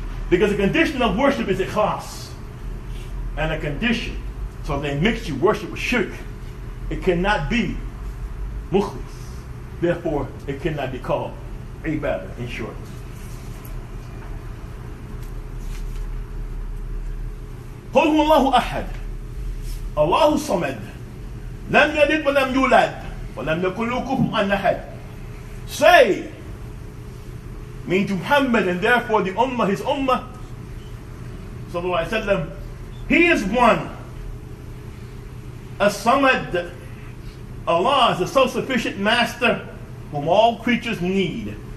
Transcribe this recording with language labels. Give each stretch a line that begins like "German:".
English: Because the condition of worship is ikhlas. And a condition, so if they mix your worship with shirk, it cannot be mukhlis. Therefore, it cannot be called ibadah, in short.
Arabic: قل هو الله أحد الله الصمد لم يلد ولم يولد ولم يكن له كفوا أحد.
English: Say, means Muhammad, and therefore the ummah, his ummah, sallallahu alaihi wasallam, he is one. As-Samad, Allah is the self-sufficient master whom all creatures need.